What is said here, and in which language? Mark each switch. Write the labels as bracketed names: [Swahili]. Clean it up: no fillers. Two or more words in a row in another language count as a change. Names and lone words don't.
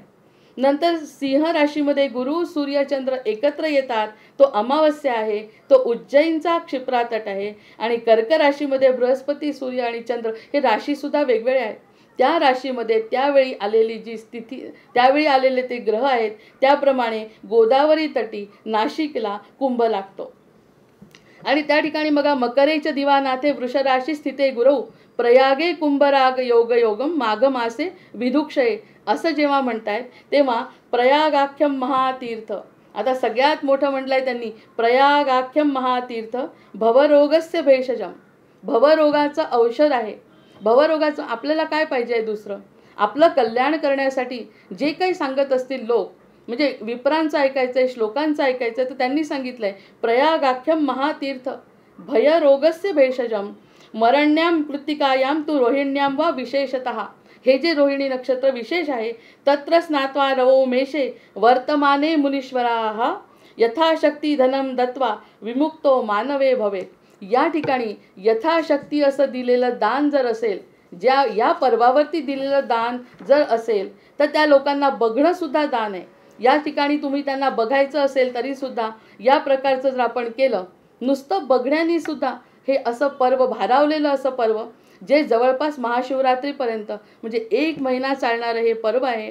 [Marathi] नंतर सिंह राशीमध्ये गुरु, सूर्य, चंद्र एकत्र येतात, तो अमावस्या आहे, तो उज्जैनचा क्षिप्रातट आहे. आणि कर्क राशीमध्ये बृहस्पती, सूर्य आणि चंद्र हे राशीसुद्धा वेगवेगळे आहेत. त्या राशीमध्ये त्यावेळी आलेली जी स्थिती, त्यावेळी आलेले ते ग्रह आहेत त्याप्रमाणे गोदावरी तटी नाशिकला कुंभ लागतो. आणि त्या ठिकाणी बघा [Sanskrit] मकरेच दिवानाथे वृषराशी स्थिते गुरु प्रयागे कुंभराग योग योगम माघ मासे विधुक्षये [Marathi] असं जेव्हा म्हणतायत तेव्हा [Sanskrit] प्रयागाख्यम महातीर्थ. [Marathi] आता सगळ्यात मोठं म्हटलंय त्यांनी [Sanskrit] प्रयागाख्यम महातीर्थ भवरोगस्य भेषजम. [Marathi] भवरोगाचं औषध आहे. भवरोगाचं आपल्याला काय पाहिजे आहे, दुसरं आपलं कल्याण करण्यासाठी जे काही सांगत असतील लोक, म्हणजे विप्रांचं ऐकायचं आहे, श्लोकांचं ऐकायचं आहे, तर त्यांनी सांगितलंय [Sanskrit] प्रयागाख्यम महातीर्थ भयरोगस्य भेषजम मरण्याम कृत्तिकायाम तू रोहिण्याम वा विशेषतः. [Marathi] हे जे रोहिणी नक्षत्र विशेष आहे [Sanskrit] तत्र स्नात्वा रवो मेषे वर्तमाने मुनीश्वराः यथाशक्ती धनम दत्वा विमुक्तो मानवे भवेत. [Marathi] या ठिकाणी यथाशक्ती असं दिलेलं दान जर असेल, या पर्वावरती दिलेलं दान जर असेल तर त्या लोकांना बघणं सुद्धा दान आहे. या ठिकाणी तुम्ही त्यांना बघायचं असेल तरी सुद्धा या प्रकारचं जर आपण केलं, नुसतं बघण्याने सुद्धा हे असं पर्व, भारावलेलं असं पर्व, जे जवळपास महाशिवरात्रीपर्यंत म्हणजे 1 महिना चालणारं हे पर्व आहे.